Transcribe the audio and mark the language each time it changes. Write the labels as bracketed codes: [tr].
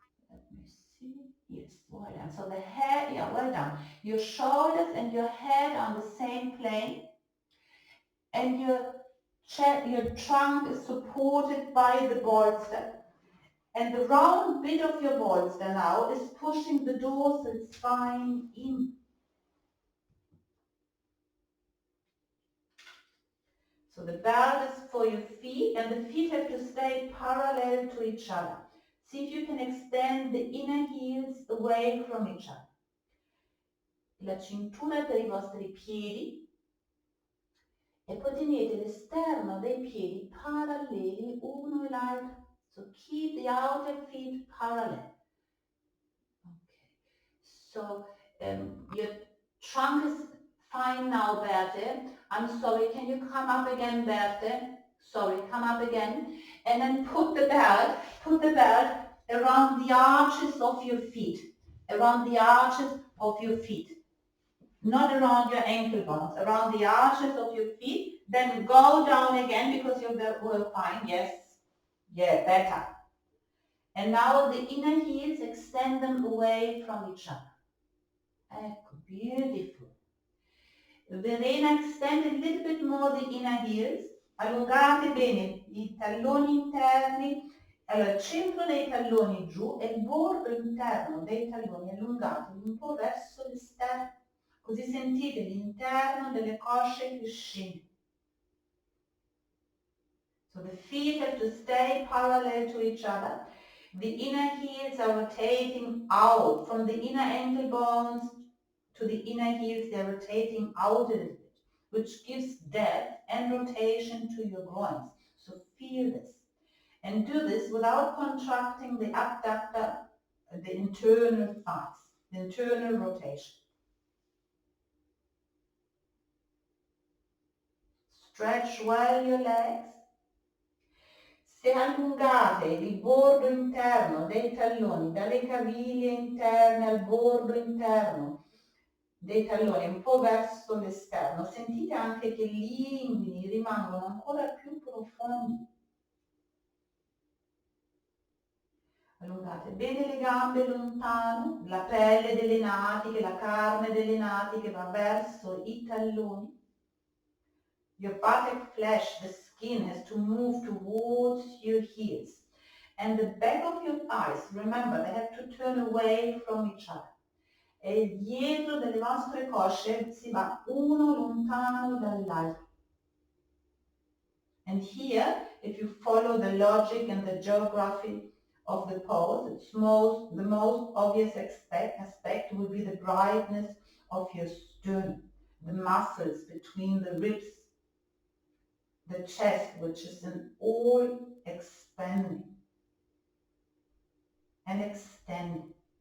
[en] Let me see. Yes, well done. So the head, yeah, well done. Your shoulders and your head on the same plane, and your trunk is supported by the bolster. And the round bit of your bolster now is pushing the dorsal spine in. So the belt is for your feet, and the feet have to stay parallel to each other. See if you can extend the inner heels away from each other. [it] La cintura per I vostri piedi, e poi tenete l'esterno dei piedi paralleli uno e l'altro. [en] So keep the outer feet parallel. Okay. So your trunk is fine now, Berthe. I'm sorry, can you come up again, Berthe? Sorry, come up again. And then put the belt around the arches of your feet. Around the arches of your feet. Not around your ankle bones, around the arches of your feet. Then go down again because you're fine. Yes. Yeah, better. And now the inner heels, extend them away from each other. Ecco, beautiful. Verena, extend a little bit more the inner heels. [it] Allungate bene I talloni interni. Allora, il centro dei talloni giù e il bordo interno dei talloni allungateli un po' verso l'esterno. Così sentite l'interno delle cosce che scende. [en] So the feet have to stay parallel to each other. The inner heels are rotating out from the inner ankle bones to the inner heels. They're rotating out a little bit, which gives depth and rotation to your groins. So feel this. And do this without contracting the abductor, the internal thighs, the internal rotation. Stretch well your legs. [it] Se allungate il bordo interno dei talloni, dalle caviglie interne al bordo interno dei talloni, un po' verso l'esterno, sentite anche che gli inguini rimangono ancora più profondi. Allungate bene le gambe lontano, la pelle delle natiche, la carne delle natiche va verso I talloni. [en] Your buttock flesh, the skin, has to move towards your heels. And the back of your thighs, remember, they have to turn away from each other. [it] E il dietro delle vostre cosce si va uno lontano dall'altro. [en] And here, if you follow the logic and the geography of the pose, the most obvious aspect would be the brightness of your sternum, the muscles between the ribs, the chest, which is an all expanding and extending.